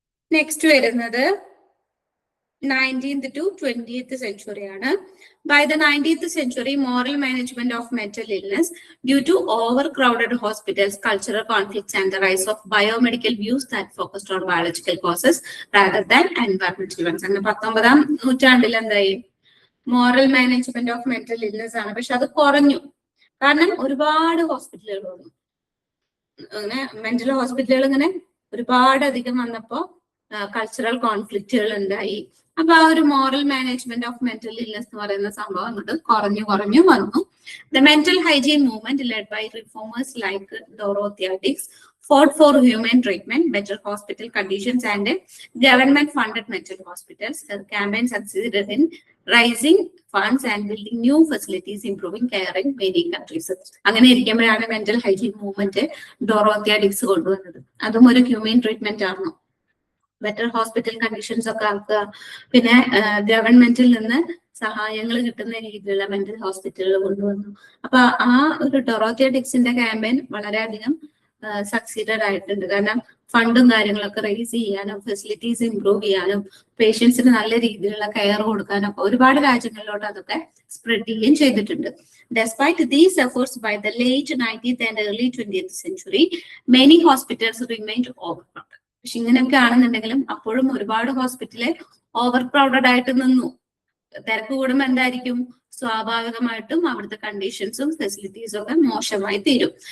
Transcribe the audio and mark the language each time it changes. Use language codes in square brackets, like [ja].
[ml] Next വരുന്നത് [en] 19th to 20th century [ml] ആണ്. [en] By the 19th century, moral management of mental illness due to overcrowded hospitals, cultural conflicts, and the rise of biomedical views that focused on biological causes rather than environmental ones. [ml] അങ്ങനെ 19ാം നൂറ്റാണ്ടിൽ എന്തായി? Moral management of mental illness ആണ്. പക്ഷെ അത് കുറഞ്ഞു, കാരണം ഒരുപാട് ഹോസ്പിറ്റലുകൾ വന്നു. അങ്ങനെ മെന്റൽ ഹോസ്പിറ്റലുകൾ ഇങ്ങനെ ഒരുപാട് അധികം വന്നപ്പോ കൾച്ചറൽ കോൺഫ്ലിക്റ്റുകൾ ഉണ്ടായി. അപ്പൊ ആ ഒരു moral management of mental illness എന്ന് പറയുന്ന സംഭവം അങ്ങോട്ട് കുറഞ്ഞു വന്നു. [en] The mental hygiene movement led by reformers like Dorothea Dix fought for human treatment, better hospital conditions, and government-funded mental hospitals. The campaign succeeded in raising funds and building new facilities, improving care in many countries. [ml] അങ്ങനെ ഇരിക്കുമ്പോഴാണ് mental hygiene movement ഡോറോത്തിയ ഡിക്സ് കൊണ്ടുവന്നത്. അതും ഒരു human treatment ആയിരുന്നു. Better hospital conditions ഒക്കെ ആക്കുക, പിന്നെ ഗവൺമെന്റിൽ നിന്ന് സഹായങ്ങൾ കിട്ടുന്ന രീതിയിലുള്ള മെന്റൽ ഹോസ്പിറ്റലുകൾ കൊണ്ടുവന്നു. അപ്പൊ ആ ഒരു ഡോറോത്തിയ ഡിക്സിന്റെ ക്യാമ്പയിൻ വളരെയധികം സക്സീഡഡ് ആയിട്ടുണ്ട്. കാരണം ഫണ്ടും കാര്യങ്ങളൊക്കെ റേസ് ചെയ്യാനും ഫെസിലിറ്റീസ് ഇംപ്രൂവ് ചെയ്യാനും പേഷ്യൻസിന് നല്ല രീതിയിലുള്ള കെയർ കൊടുക്കാനും ഒരുപാട് രാജ്യങ്ങളിലോട്ട് അതൊക്കെ സ്പ്രെഡ് ചെയ്യുകയും ചെയ്തിട്ടുണ്ട്. [en] Despite these efforts by the late 19th and early 20th century, many hospitals remained overcrowded. [ml] പക്ഷെ ഇങ്ങനെയൊക്കെ ആണെന്നുണ്ടെങ്കിലും അപ്പോഴും ഒരുപാട് ഹോസ്പിറ്റല് ഓവർ ക്രൗഡഡ് ആയിട്ട് നിന്നു. തിരക്ക് കൂടുമ്പോൾ എന്തായിരിക്കും, സ്വാഭാവികമായിട്ടും അവിടുത്തെ കണ്ടീഷൻസും ഫെസിലിറ്റീസും ഒക്കെ മോശമായി തീരും.